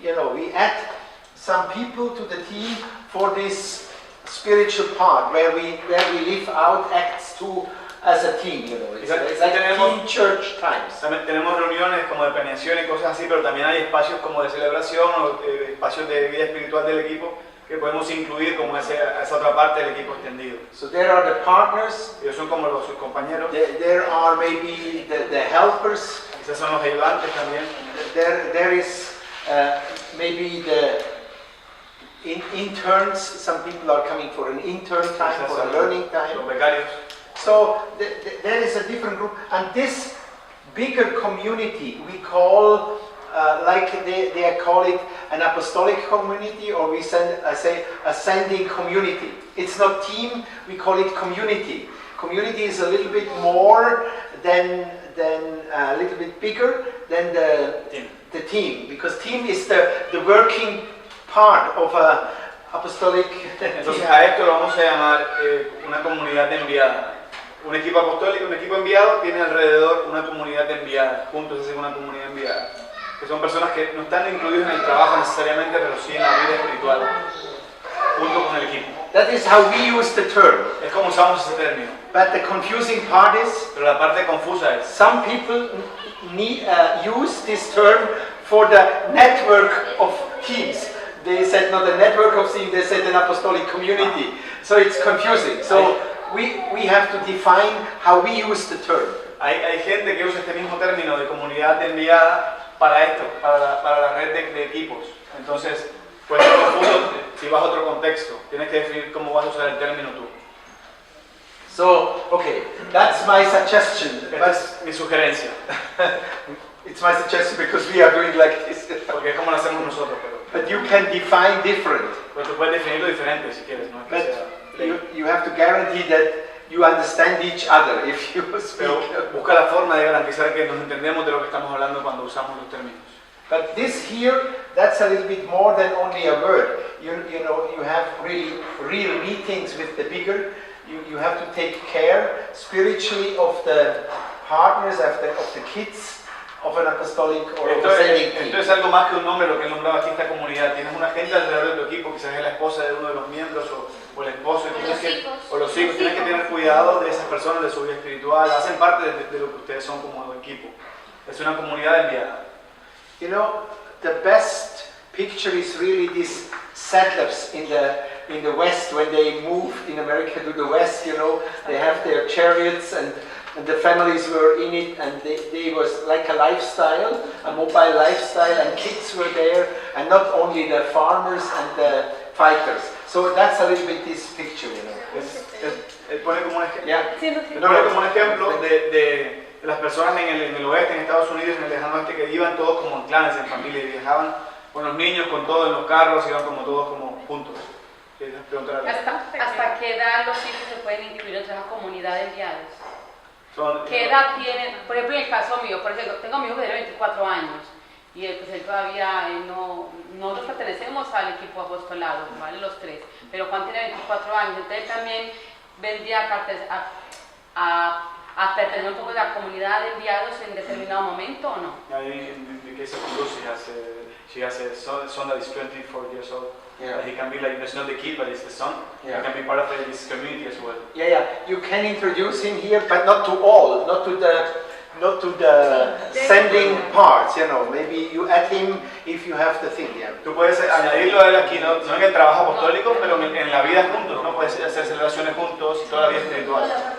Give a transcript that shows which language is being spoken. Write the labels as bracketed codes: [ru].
[en] You know, we add some people to the team for this spiritual part where we live out Acts 2 as a team. You know, it's like team church times. [es] También tenemos reuniones como de planeación y cosas así, pero también hay espacios como de celebración o espacios de vida espiritual del equipo que podemos incluir como esa otra parte del equipo extendido. [en] So there are the partners. [es] Ellos son como sus compañeros. [en] There are maybe the helpers. [es] Quizás son los ayudantes también. [en] There is maybe the interns. Some people are coming for an intern time, [es] Quizás [en] for a [es] son [en] learning time. [es] los becarios. [en] So there is a different group, and this bigger community we call, like they call it an apostolic community, or we say ascending community. It's not team, we call it community. Community is a little bit more than a little bit bigger than the team, because team is the working part of a apostolic [es] Entonces [en] team. [es] a esto lo vamos a llamar una comunidad de enviada. Un equipo apostólico, un equipo enviado tiene alrededor una comunidad de enviadas. Juntos hacen una comunidad enviada. Que son personas que no están incluidas en el trabajo necesariamente, pero sí en la vida espiritual, junto con el equipo. [en] That is how we use the term. [es] Es como usamos ese término. [en] But the confusing part is, [es] Pero la parte confusa es, [en] some people use this term for the network of teams. They said not a network of teams, they said an apostolic community. So it's confusing. So we have to define how we use the term. [es] hay gente que usa este mismo término de comunidad de enviada para esto, para la red de equipos. Entonces, puede ser confuso si vas a otro contexto. Tienes que definir cómo vas a usar el término tú. [en] So, okay, that's my suggestion. [es] Esta es mi sugerencia. [en] It's my suggestion because we are doing like this. [es] Porque es como lo hacemos nosotros, [en] But you can define different. [es] pero tú puedes definirlo diferente si quieres, no es que [en] But [es] sea ley. [en] you have to guarantee that you understand each other if you [es] Pero [en] speak. [es] busca la forma de garantizar que nos entendemos de lo que estamos hablando cuando usamos los términos. [en] But this here, that's a little bit more than only a word. You know, you have really real meetings with the bigger. You have to take care spiritually of the partners, of the kids, of an apostolic or ascending team. [es] Esto es algo más que un nombre, lo que él nombraba aquí esta comunidad. Tienes una gente alrededor de tu equipo, quizás es la esposa de uno de los miembros o el esposo. O los hijos. O los hijos. Tienes que tener cuidado de esas personas, de su vida espiritual. Hacen parte de lo que ustedes son como equipo. Es una comunidad enviada. [en] You know, the best picture is really these settlers in the West when they moved in America to the West. You know, they have their chariots and the families were in it, and they was like a lifestyle, a mobile lifestyle, and kids were there, and not only the farmers and the fighters. So that's a little bit this picture, you know. [es] Él pone como un ejemplo. [en] Yeah. [es] Pone como un ejemplo de las personas en el oeste, en Estados Unidos, en el lejano oeste, que iban todos como en clanes, en familia, y viajaban con los niños, con todos en los carros, iban como todos como juntos. ¿Hasta qué edad los hijos se pueden incluir en esa comunidad de enviados? ¿Qué Son, edad tienen? Por ejemplo, en el caso mío, por ejemplo, tengo a mi hijo que tiene 24 años y pues él todavía nosotros pertenecemos al equipo apostolado, ¿vale? Los tres, pero Juan tiene 24 años, entonces también vendría a pertenecer un poco a la comunidad de enviados en determinado momento o no. [en] in the case of Lucy, she has a son that is 24 years old. Yeah. He can be like, it's not the kid, but it's the son. Yeah. He can be part of this community as well. Yeah. You can introduce him here, but not to all, not to the sending parts. You know, maybe you add him if you have the thing. Yeah. [es] Tú puedes añadirlo a él aquí, no en el trabajo apostólico, pero en la vida juntos, ¿no? Puedes hacer celebraciones juntos y toda la vida espiritual.